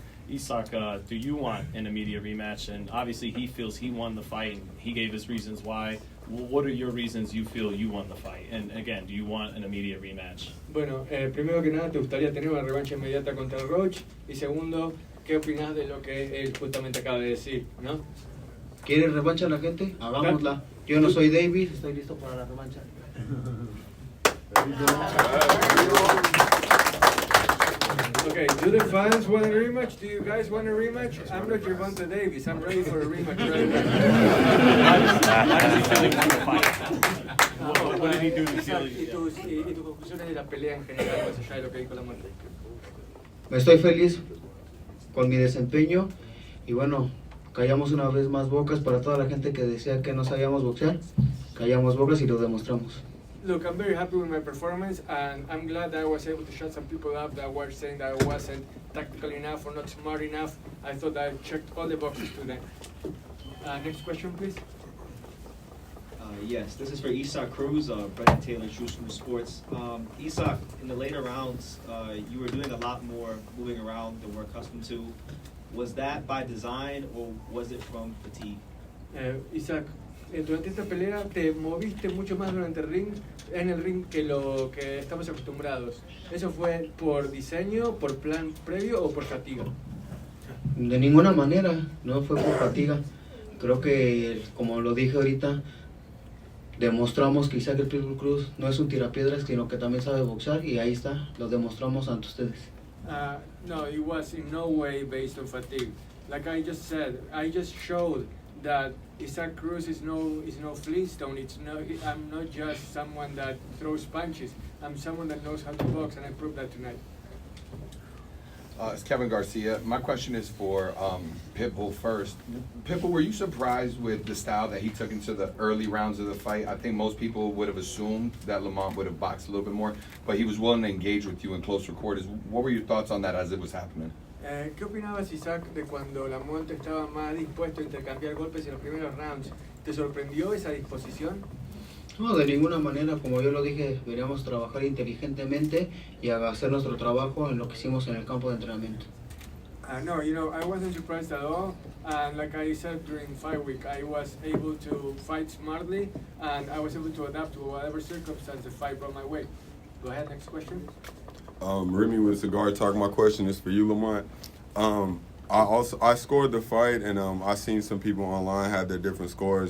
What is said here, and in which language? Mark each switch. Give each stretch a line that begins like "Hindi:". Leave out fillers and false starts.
English: Isaac, do you want an immediate rematch? And obviously he feels he won the fight, and he gave his reasons why. What are your reasons you feel you won the fight? And again, do you want an immediate rematch?
Spanish: Bueno, primero que nada, ¿te gustaría tener una revancha inmediata contra el Roach? Y segundo, ¿qué opinas de lo que él justamente acaba de decir, no? ¿Quiere revancha la gente? Hagámosla. Yo no soy David, estoy listo para la revancha.
English: Okay, do the fans want a rematch? Do you guys want a rematch? I'm not Gervonta Davis. I'm ready for a rematch right now. How does he feel he won the fight? What did he do to feel
Spanish: Y tus conclusiones de la pelea en general, más allá de lo que dijo la muerte. Me estoy feliz con mi desempeño y bueno, callamos una vez más bocas para toda la gente que decía que no sabíamos boxear. Callamos bocas y lo demostramos.
English: Look, I'm very happy with my performance, and I'm glad that I was able to shut some people up that were saying that I wasn't tactical enough or not smart enough. I thought that I checked all the boxes to them. Next question, please. Yes, this is for Isak Cruz, Brendan Taylor, Truth from Sports. Isak, in the later rounds, you were doing a lot more moving around than we're accustomed to. Was that by design or was it from fatigue?
Spanish: Isaac, durante esta pelea te moviste mucho más durante el ring, en el ring que lo que estamos acostumbrados. ¿Eso fue por diseño, por plan previo o por fatiga? De ninguna manera, no fue por fatiga. Creo que, como lo dije ahorita, demostramos que Isaac el Pitbull Cruz no es un tirapiedras, sino que también sabe boxear, y ahí está, lo demostramos ante ustedes.
English: No, it was in no way based on fatigue. Like I just said, I just showed that Isaac Cruz is no Flintstone. I'm not just someone that throws punches. I'm someone that knows how to box, and I proved that tonight. It's Kevin Garcia. My question is for Pitbull first. Pitbull, were you surprised with the style that he took into the early rounds of the fight? I think most people would have assumed that Lamont would have boxed a little bit more, but he was willing to engage with you in closer quarters. What were your thoughts on that as it was happening?
Spanish: ¿Qué opinabas, Isaac, de cuando Lamont estaba más dispuesto a intercambiar golpes en los primeros rounds? ¿Te sorprendió esa disposición? No, de ninguna manera, como yo lo dije, deberíamos trabajar inteligentemente y hacer nuestro trabajo en lo que hicimos en el campo de entrenamiento.
English: No, I wasn't surprised at all. And like I said during fight week, I was able to fight smartly, and I was able to adapt to whatever circumstance the fight brought my way. Go ahead, next question. Remy with Cigar Talk. My question is for you, Lamont. I scored the fight, and I seen some people online have their different scores.